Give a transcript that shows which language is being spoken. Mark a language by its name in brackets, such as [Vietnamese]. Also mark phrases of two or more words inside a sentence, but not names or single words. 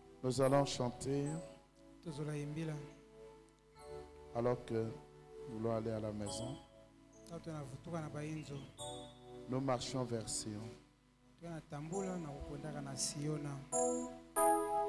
[French] Nous allons chanter [Kongo] tozola yimbila [French] alors que nous voulons aller à la maison. [Kongo] tato na vutuka na bayinzo [French] Nous marchons vers Sion. [Kongo] tuna tambula na kukondaka na Siona.